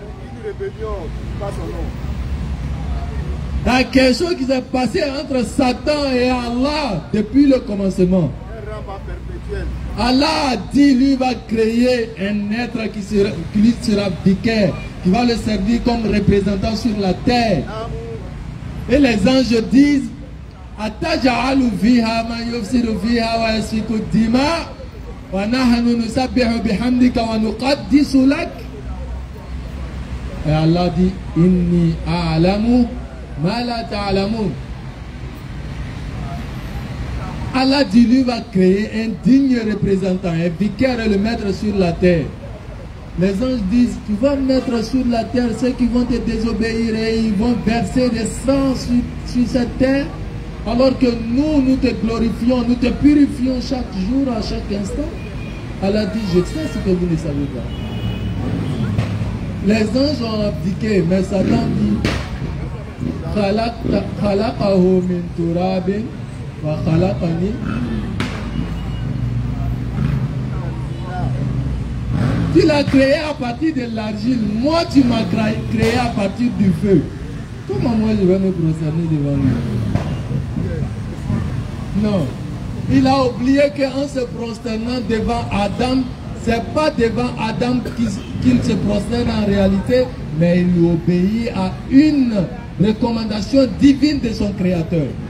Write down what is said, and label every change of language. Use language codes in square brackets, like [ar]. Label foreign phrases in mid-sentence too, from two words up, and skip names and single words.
[fr] Il y a quelque chose qui s'est passé entre Satan et Allah depuis le commencement. Allah a dit, lui va créer un être qui lui sera vicaire, qui va le servir comme représentant sur la terre. Et les anges disent, [ar] أتجعل فيها ما يفسد فيها ويسفك دماء ونحن نسبح بحمدك ونقدس لك. [fr] Et Allah dit, [ar] إني أعلم ما لا تعلمون. [fr] Allah dit, lui va créer un digne représentant, un vicaire et le mettre sur la terre. Les anges disent, tu vas mettre sur la terre ceux qui vont te désobéir et ils vont verser des sangs sur cette terre, alors que nous te glorifions, nous te purifions chaque jour, à chaque instant. Allah dit, je sais ce que vous ne savez pas. Les anges ont abdiqué, mais Satan dit, [ar] خلقه من تراب وخلقني. [fr] Tu l'as créé à partir de l'argile. Moi, tu m'as créé à partir du feu. Comment moi je vais me prosterner devant lui? Non. Il a oublié qu'en se prosternant devant Adam, c'est pas devant Adam qu'il se prosterne en réalité, mais il obéit à une recommandation divine de son Créateur.